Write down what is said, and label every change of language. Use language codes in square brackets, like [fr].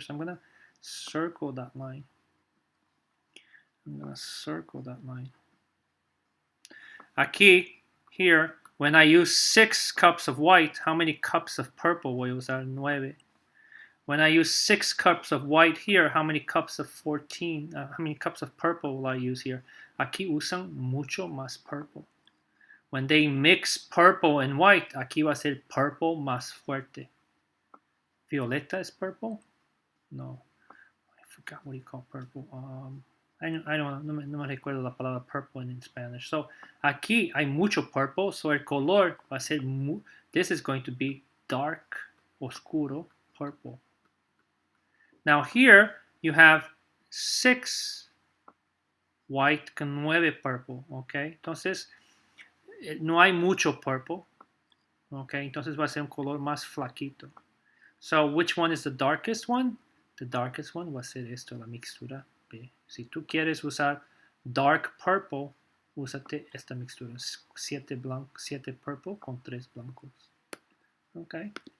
[en] So I'm going to circle that line. I'm going to circle that line. [es] Aquí, [en] here, when I use 6 cups of white, how many cups of purple [es] voy a usar? [en] 9. When I use 6 cups of white here, how many cups of 14? How many cups of purple will I use here? [es] Aquí usan mucho más purple. [en] When they mix purple and white, [es] aquí va a ser purple más fuerte. [en] Violeta is purple? No. I forgot what you call purple. I don't know. [es] No me recuerdo la palabra [en] purple in Spanish. So [es] aquí hay mucho [en] purple, so [es] el color va a ser, [en] this is going to be dark, oscuro, purple. Now here you have 6 white [es] con [en] 9 purple, okay? [es] Entonces, no hay mucho purple, okay? Entonces va a ser un color más flaquito. [en] So, which one is the darkest one? The darkest one [es] va a ser esto, la mixtura B. Si tú quieres usar [en] dark purple, [es] úsate esta mixtura. 7 purple con 3 blancos. Okay?